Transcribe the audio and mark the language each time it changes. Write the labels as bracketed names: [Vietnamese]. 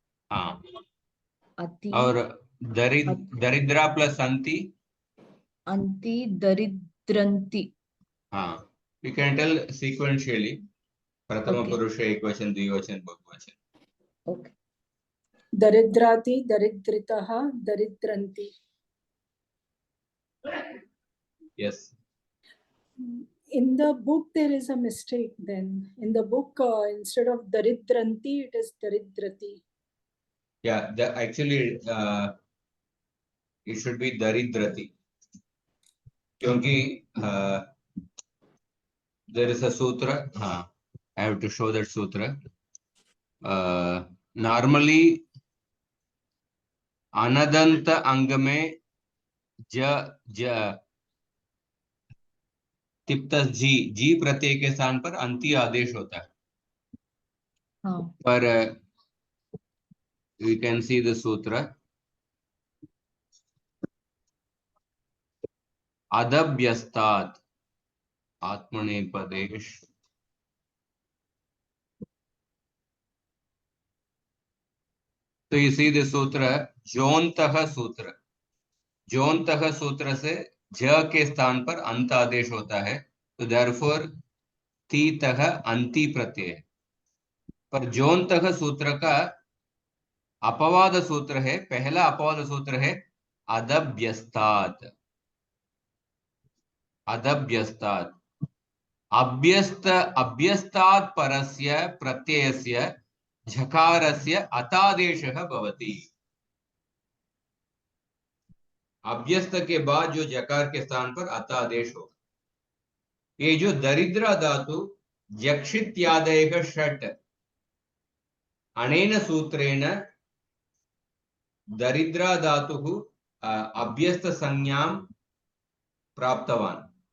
[Hindi] हाँ, [Sanskrit] अति [Hindi] और दरिद्रा प्लस अंति, [Sanskrit] अंति दरिद्रंति। [Hindi] हाँ, [English] you can tell sequentially, [Hindi] प्रथम पुरुष एकवचन द्विवचन बहुवचन। [English] okay, [Sanskrit] दरिद्राति, दरिद्रितः, दरिद्रन्ति। [English] Yes. In the book there is a mistake then. In the book instead of daridranti it is daridrati. Yeah, actually it should be daridrati. [Hindi] क्योंकि [English] there is a sutra. I have to show that sutra. [Hindi] Normally अनदंत अंग में ज तिप्त जी प्रत्यय के स्थान पर अंति आदेश होता है। हाँ पर [English] we can see the sutra. [Sanskrit] अदभ्यस्तात् आत्मनेपदेश. [Hindi] तो [English] you see [Hindi] the सूत्र जोन्तः सूत्र. जोन्तः सूत्र से ज के स्थान पर अंत आदेश होता है, तो [English] therefore [Hindi] तीतः अंति प्रत्यय. पर जोन्तः सूत्र का अपवाद सूत्र है, पहला अपवाद सूत्र है अदभ्यस्तात्. [Sanskrit] अदभ्यस्तात् अभ्यस्त अभ्यस्तात् परस्य प्रत्ययस्य झकारस्य अतादेशः भवति. [Hindi] अभ्यस्त के बाद जो जकार के स्थान पर अतादेश होगा. ये जो [Sanskrit] दरिद्र धातु जक्षित्यादयः षट् अनेन सूत्रेण दरिद्र धातुः अभ्यस्त संज्ञां प्राप्तवान.